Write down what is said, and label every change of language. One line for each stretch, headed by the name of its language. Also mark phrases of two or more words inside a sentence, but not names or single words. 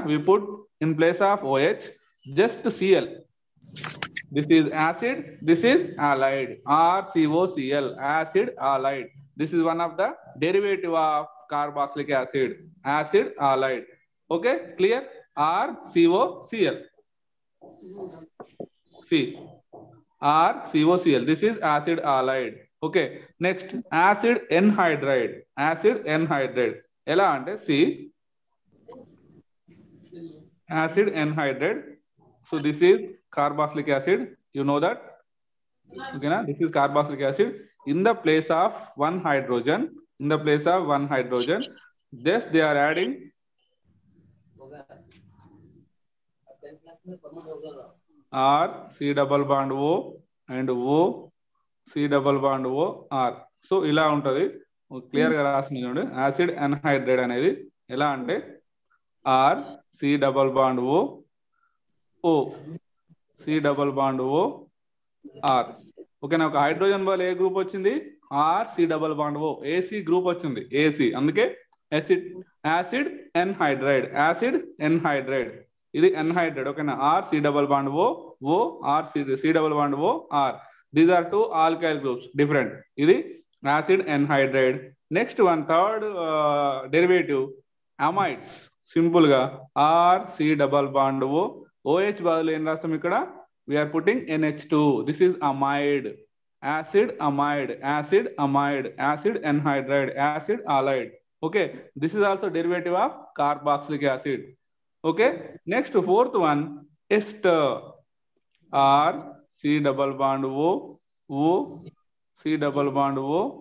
English: We put in place of OH just Cl. This is acid, this is halide, RCOCl, acid halide. This is one of the derivative of carboxylic acid, acid halide. Okay, clear? RCOCl. C. RCOCl. This is acid halide. Okay. Next, acid anhydride. Acid anhydride.
Telugu: ఎలా అంటే
English: C. Acid anhydride. So this is carboxylic acid. You know that. Okay, na? This is carboxylic acid. In the place of one hydrogen, this they are adding R, C double bond O and O, C double bond O, R.
Telugu: So ఇలా ఉంటది. క్లియర్ గా రాసింది చూడండి.
English: acid anhydrate
Telugu: అనేది ఎలా అంటే
English: R, C double bond O, O, C double bond O, R.
Telugu: ఓకేనా, ఒక హైడ్రోజన్ బదులు ఏ గ్రూప్ వచ్చింది?
English: R, C double bond O, AC గ్రూప్ వచ్చింది. AC అందుకే acid anhydride, acid anhydride.
Telugu: ఇది ఎన్హైడ్రైడ్. ఓకేనా,
English: R, C double bond O, O, R, C double bond O, R. These are two alkyl groups, different.
Telugu: ఇది యాసిడ్ ఎన్హైడ్రైడ్.
English: next one third derivative amides. సింపుల్ గా R, C double bond O,
Telugu: OH బదులు ఏం రాస్తాం ఇక్కడ?
English: We are putting NH2. This is amide. Acid amide, acid amide, acid anhydride, acid halide. Okay, this is also derivative of carboxylic acid. Okay, next fourth one, ester. R, C double bond O, O, C double bond O.